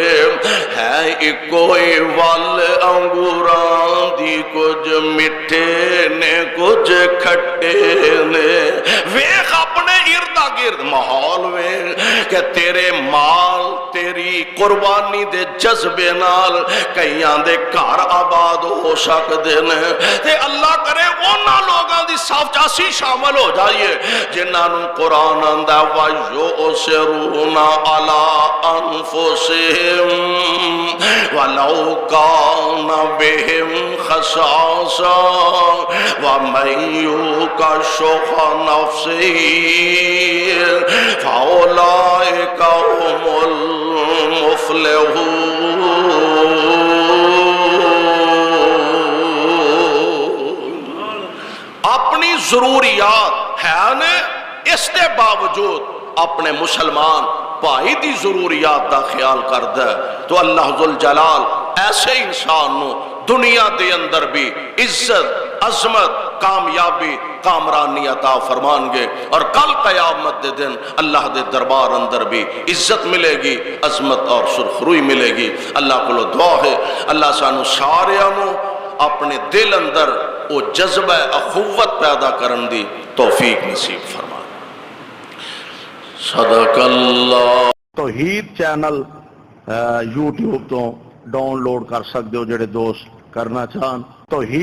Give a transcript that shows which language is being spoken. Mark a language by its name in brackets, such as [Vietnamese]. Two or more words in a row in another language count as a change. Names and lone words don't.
[Punjabi] ہے ہے اکوئی وال انگوراں دی، کچھ مٹھے نے کچھ کھٹے نے۔ ویخ اپنے اردا گرد ماحول میں کہ تیرے مال تیری قربانی دے جذبے نال کئیاں دے گھر آباد ہو سکدے نے، تے اللہ کرے انہاں لوگاں دی صف چاسی شامل ہو جائیے جنہاں نوں قرآن آندا [Arabic] وَيُؤْثِرُونَ عَلَىٰ أَنفُسِهِمْ وَلَوْ كَانَ بِهِمْ خَصَاصَةٌ وَمَن يُوقَ شُحَّ نَفْسِهِ فَأُولَٰئِكَ هُمُ الْمُفْلِحُونَ۔ [Punjabi] اپنی ضروریات ہے نا، اس کے باوجود اپنے مسلمان بھائی دی ضروریات دا خیال کردا ہے تو اللہ ذوالجلال ایسے انسان نو دنیا دے اندر بھی عزت، عظمت، کامیابی، کامرانی عطا فرمان گے، اور کل قیامت دے دن اللہ دے دربار اندر بھی عزت ملے گی، عظمت اور سرخروئی ملے گی۔ اللہ کو دعا ہے اللہ سانو ساریاں نو اپنے دل اندر وہ جذبہ اخوت پیدا کرن دی توفیق نصیب فرما۔ [Arabic] صدق اللہ۔ [Punjabi] توحید چینل یوٹیوب تو ڈاؤن لوڈ کر سکتے ہو جڑے دوست کرنا چاہن۔